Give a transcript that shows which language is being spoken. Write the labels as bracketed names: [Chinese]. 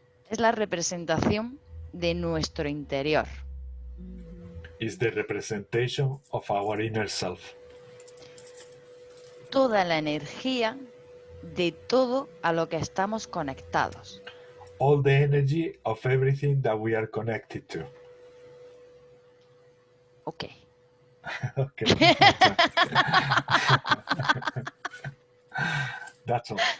[Spanish] Es la representación de nuestro interior. [English] Is the representation of our inner self. [Spanish] Toda la energía de todo a lo que estamos conectados. [English] All the energy of everything that we are connected to. Ok. Okay. That's all.